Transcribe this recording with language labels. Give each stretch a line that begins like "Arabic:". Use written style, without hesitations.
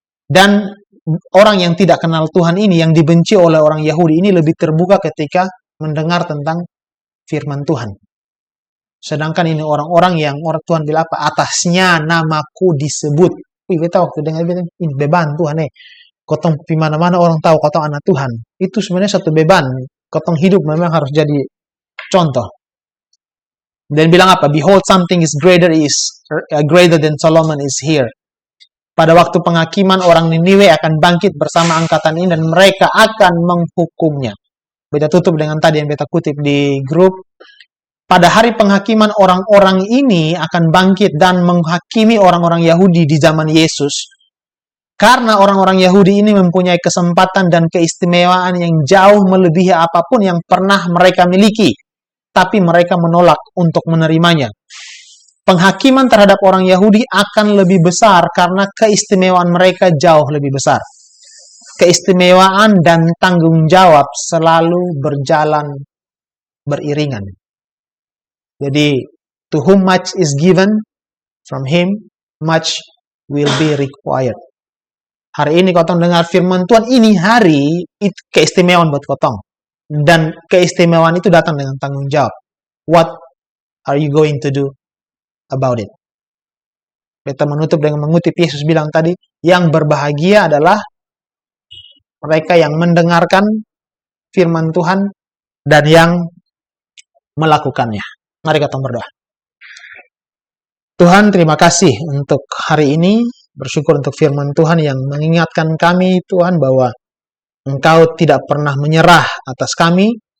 Indonesian: Dan orang yang tidak kenal Tuhan ini, yang dibenci oleh orang Yahudi ini, lebih terbuka ketika mendengar tentang firman Tuhan. Sedangkan ini orang-orang yang Tuhan bilang atasnya namaku disebut. Kita waktu dengar ini beban Tuhan Kotong di mana-mana orang tahu kotong anak Tuhan. Itu sebenarnya satu beban. Kotong hidup memang harus jadi contoh. Dan bilang
English: Behold, something is greater than Solomon is here.
Indonesian: Pada waktu penghakiman, orang Niniwe akan bangkit bersama angkatan ini dan mereka akan menghukumnya. Beta tutup dengan tadi yang beta kutip di grup. Pada hari penghakiman, orang-orang ini akan bangkit dan menghakimi orang-orang Yahudi di zaman Yesus. Karena orang-orang Yahudi ini mempunyai kesempatan dan keistimewaan yang jauh melebihi apapun yang pernah mereka miliki. Tapi mereka menolak untuk menerimanya. Penghakiman terhadap orang Yahudi akan lebih besar karena keistimewaan mereka jauh lebih besar. Keistimewaan dan tanggung jawab selalu berjalan beriringan.
English: Jadi, to whom much is given, from him much will be required.
Indonesian: Hari ini kotong dengar firman Tuhan, ini hari itu keistimewaan buat kotong. Dan keistimewaan itu datang dengan tanggung jawab.
English: What are you going to do about it?
Indonesian: Kita menutup dengan mengutip Yesus bilang tadi, yang berbahagia adalah mereka yang mendengarkan firman Tuhan dan yang melakukannya. Mari kita berdoa. Tuhan, terima kasih untuk hari ini. Bersyukur untuk firman Tuhan yang mengingatkan kami, Tuhan, bahwa Engkau tidak pernah menyerah atas kami.